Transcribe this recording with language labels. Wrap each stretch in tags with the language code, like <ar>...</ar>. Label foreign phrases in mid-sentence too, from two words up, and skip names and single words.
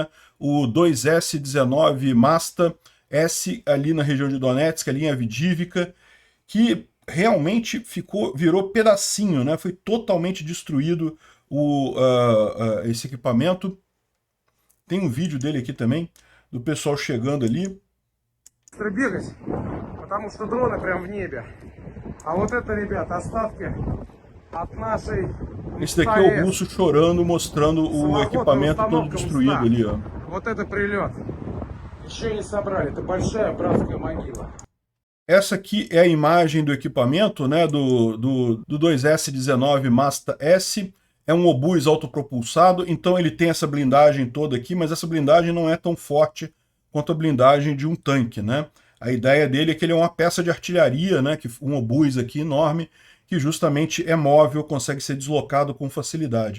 <pt>O 2S-19 Masta S ali na região de Donetsk, ali em Avdiivka, que realmente virou pedacinho, né? Foi totalmente destruído esse equipamento. Tem um vídeo dele aqui também, do pessoal chegando ali.</pt> <ru>Потому что дроны прям в небе. А вот это, ребята, остатки от нашей...</ru> <pt>Esse daqui é o russo chorando, mostrando o equipamento todo destruído ali, ó.</pt> <ru>Вот это прилет. Еще не собрали. Это большая братская могила.</ru> <pt>Essa aqui é a imagem do equipamento, né, do 2S-19 Masta S. É um obus autopropulsado, então ele tem essa blindagem toda aqui, mas essa blindagem não é tão forte quanto a blindagem de um tanque, né? A ideia dele é que ele é uma peça de artilharia, né, um obus aqui enorme, que justamente é móvel, consegue ser deslocado com facilidade.</pt>